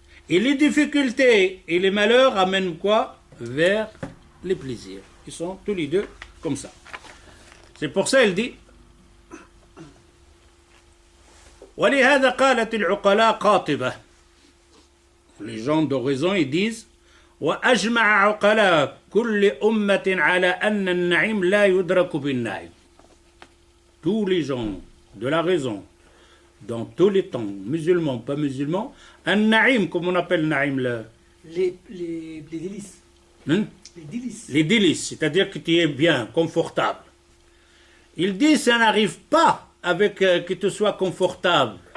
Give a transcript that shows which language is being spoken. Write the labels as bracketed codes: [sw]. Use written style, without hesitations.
[fr] Et les difficultés et les malheurs amènent quoi? Vers les plaisirs. Ils sont tous les deux comme ça. C'est pour ça qu'il dit [ar] ولهذا قالت العقلاء قاطبة. [fr] Les gens d'horizon ils disent [ar] وأجمع عقلاء كل أمة على أن النعيم لا يدرك بالنعيم. [fr] Tous les gens de la raison, dans tous les temps, musulmans, pas musulmans, un naïm, comme on appelle naïm, les délices. Hein? Les délices. Les délices, c'est-à-dire que tu es bien, confortable. Il dit ça n'arrive pas avec que tu sois confortable.